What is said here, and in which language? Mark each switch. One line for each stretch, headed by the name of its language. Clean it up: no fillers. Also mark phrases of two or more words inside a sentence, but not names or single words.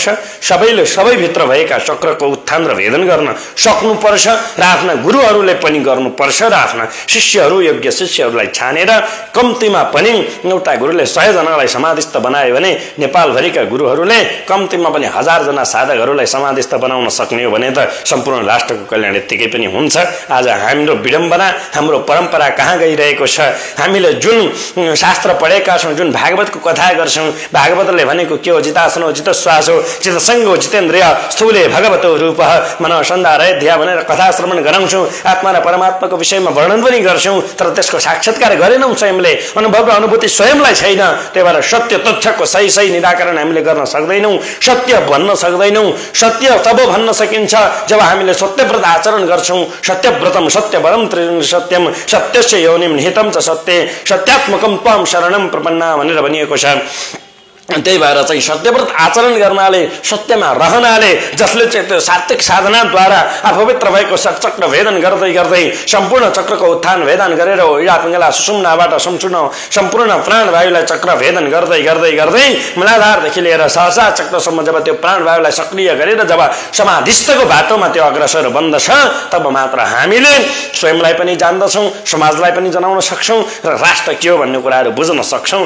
Nepali: सबैले सबैभित्र भएका चक्रको उत्थान र भेदन गर्न सक्नुपर्छ र आफ्ना गुरुहरूले पनि गर्नुपर्छ र आफ्ना शिष्यहरू, योग्य शिष्यहरूलाई छानेर कम्तीमा पनि एउटा गुरुले 100 जनालाई समाधिस्थ बनायो भने नेपालभरिका गुरुहरूले कम्तीमा पनि 1000 जना साधकहरूलाई समाधिस्थ बनाउन सक्ने हो भने त सम्पूर्ण राष्ट्रको कल्याण यत्तिकै पनि हुन्छ। आज हाम्रो विडम्बना, हाम्रो परम्परा कहाँ गइरहेको छ? हामीले जुन शास्त्र पढेका छौँ, जुन भागवतको कथा गर्छौँ, भागवतले भनेको के हो?
Sanskrit: जितासनो जित श्वासो चितसङ्गो जितेन्द्रिय स्थूले भगवतो रूप मनसन्धारय ध्या
Nepali: भनेर कथा श्रवण गराउँछौँ। आत्मा र परमात्माको विषयमा वर्णन पनि गर्छौँ, तर त्यसको साक्षात्कार गरेनौँ स्वयंले। अनुभव र अनुभूति स्वयंलाई छैन। त्यही भएर सत्य तथ्यको सही सही निराकरण हामीले गर्न सक्दैनौँ, सत्य भन्न सक्दैनौँ। सत्य तब भन्न सकिन्छ जब हामीले सत्यव्रत आचरण गर्छौँ।
Sanskrit: सत्यव्रतम सत्यवरम त्रिजन्य सत्यम सत्यस्य योनिम निहितम च सत्य सत्यात्मकम त्वाम शरणम प्रपन्ना
Nepali: भनेर भनिएको छ। त्यही भएर चाहिँ सत्यव्रत आचरण गर्नाले, सत्यमा रहनाले, जसले चाहिँ त्यो सात्विक साधनाद्वारा आफूभित्र भएको चक्र भेदन गर्दै गर्दै सम्पूर्ण चक्रको उत्थान भेदन गरेर इडा पिङ्गला सुषुम्नाबाट सम्पूर्ण प्राणवायुलाई चक्र भेदन गर्दै गर्दै गर्दै मूलाधारदेखि लिएर सहसा चक्रसम्म जब त्यो प्राणवायुलाई सक्रिय गरेर जब समाधिस्थको बाटोमा त्यो अग्रसर बन्दछ, तब मात्र हामीले स्वयंलाई पनि जान्दछौँ, समाजलाई पनि जनाउन सक्छौँ र राष्ट्र के हो भन्ने कुराहरू बुझ्न सक्छौँ।